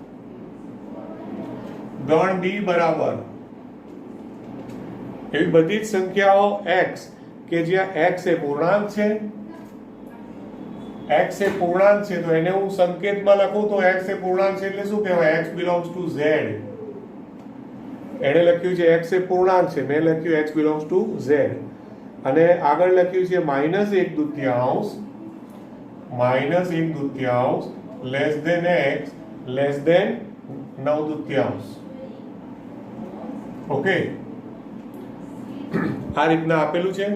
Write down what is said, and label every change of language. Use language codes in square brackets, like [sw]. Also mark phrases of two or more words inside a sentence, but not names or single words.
[gu] ગણ ડી બરાબર એવી બધી જ સંખ્યાઓ x કે જ્યાં x એ પૂર્ણાંક છે, x એ પૂર્ણાંક છે, તો એને હું સંકેતમાં લખું તો x એ પૂર્ણાંક છે એટલે શું કહેવાય? [en] x belongs to z. [gu] એણે લખ્યું છે x એ પૂર્ણાંક છે, મેં લખ્યું [en] x belongs to z. [gu] અને આગળ લખ્યું છે -1/2 [en] less than [gu] x [en] less than [gu] 9/2. ઓકે, આ રીતના આપેલું છે.